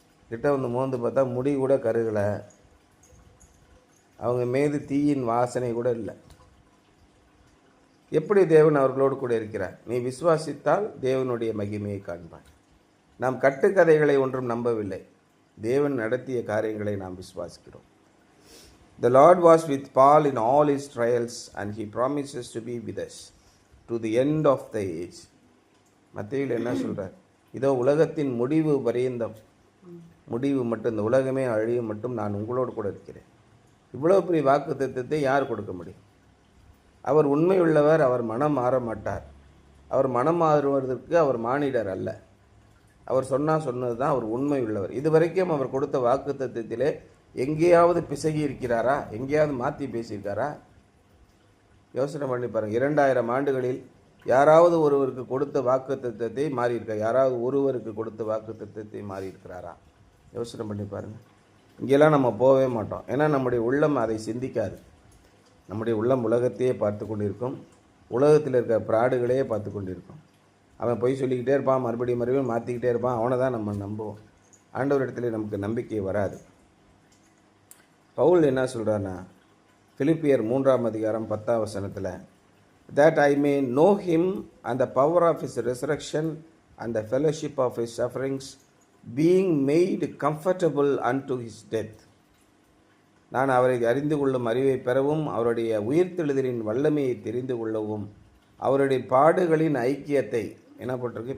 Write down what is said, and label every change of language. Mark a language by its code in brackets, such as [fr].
[ta] கிட்ட வந்து மோந்து பார்த்தா முடி கூட கருகலை, அவங்க மீது தீயின் வாசனை கூட இல்லை. எப்படி தேவன் அவர்களோடு கூட இருக்கிறார்? நீ விசுவாசித்தால் தேவனுடைய மகிமையை காண்பாய். நாம் கட்டுக்கதைகளை ஒன்றும் நம்பவில்லை, தேவன் நடத்திய காரியங்களை நாம் விசுவாசிக்கிறோம். [en] The Lord was with Paul in all his trials and he promises to be with us to the end of the age. [ta] மத்தேயுவில் என்ன சொல்கிறார்? இதோ உலகத்தின் முடிவு பரியந்தம், முடிவு மட்டும், இந்த உலகமே அழியும் மட்டும் நான் உங்களோடு கூட இருக்கிறேன். இவ்வளோ பெரிய வாக்குத்தத்தத்தை யார் கொடுக்க முடியும்? அவர் உண்மை உள்ளவர், அவர் மனம் மாற மாட்டார். அவர் மனம் மாறுவதற்கு அவர் மானிடர் அல்ல. அவர் சொன்னது தான் அவர் உண்மை உள்ளவர். இதுவரைக்கும் அவர் கொடுத்த வாக்குத்தத்தத்திலே எங்கேயாவது பிசகி இருக்கிறாரா? எங்கேயாவது மாற்றி பேசியிருக்காரா? யோசனை பண்ணி பாருங்கள். 2000 ஆண்டுகளில் யாராவது ஒருவருக்கு கொடுத்த வாக்குத்தத்தத்தை மாறியிருக்கா? யாராவது ஒருவருக்கு கொடுத்த வாக்குத்தத்தத்தை மாறி இருக்கிறாரா? யோசனை பண்ணி பாருங்கள். இங்கெல்லாம் நம்ம போகவே மாட்டோம். ஏன்னா நம்முடைய உள்ளம் அதை சிந்திக்காது. நம்முடைய உள்ளம் உலகத்தையே பார்த்து கொண்டிருக்கும், உலகத்தில் இருக்கிற பிராடுகளையே பார்த்து கொண்டிருக்கும். அவன் பொய் சொல்லிக்கிட்டே இருப்பான், மறுபடியும் மாற்றிக்கிட்டே இருப்பான். அவனை தான் நம்ம நம்புவோம். ஆண்டவர் இடத்துல நமக்கு நம்பிக்கை வராது. பவுல் என்ன சொல்கிறான்னா, பிலிப்பியர் 3ஆம் அதிகாரம் 10ஆம் வசனத்தில், [en] that I may know him and the power of his resurrection and the fellowship of his sufferings, being made comfortable unto his death. [ta] நான் அவரை அறிந்து கொள்ளும் அறிவை பெறவும், அவருடைய உயிர்த்தெழுதலின் வல்லமையை தெரிந்து கொள்ளவும், அவருடைய பாடுகளின் ஐக்கியத்தை, என்ன போட்டிருக்கு?